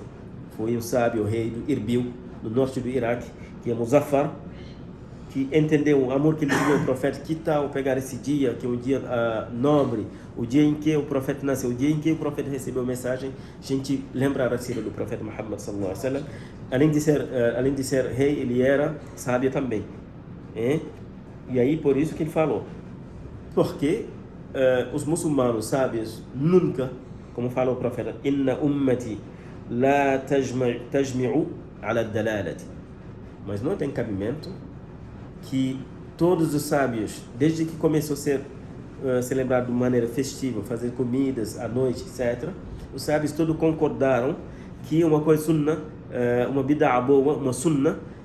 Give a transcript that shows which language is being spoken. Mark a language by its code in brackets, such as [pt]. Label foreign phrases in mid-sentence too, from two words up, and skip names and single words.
[pt] Foi o sábio, o rei do Irbil, no norte do Iraque, que é Muzaffar, que entendeu o amor que ele tinha ao profeta. Que tal pegar esse dia, que é um dia nobre, o dia em que o profeta nasceu, o dia em que o profeta recebeu a mensagem, a gente lembrar a sira do profeta Muhammad [ar] صلى الله عليه وسلم. [pt] Além de ser rei, ele era sábio também. E aí, por isso que ele falou. Porque os muçulmanos sábios nunca, como falou o profeta, [ar] إن أمتي لا تجتمع على ضلالة, [pt] mas não tem cabimento que todos os sábios, desde que começou a ser celebrado de maneira festiva, fazer comidas à noite, etc., os sábios todos concordaram que uma coisa sunna, uma bid'a boa, uma sunna,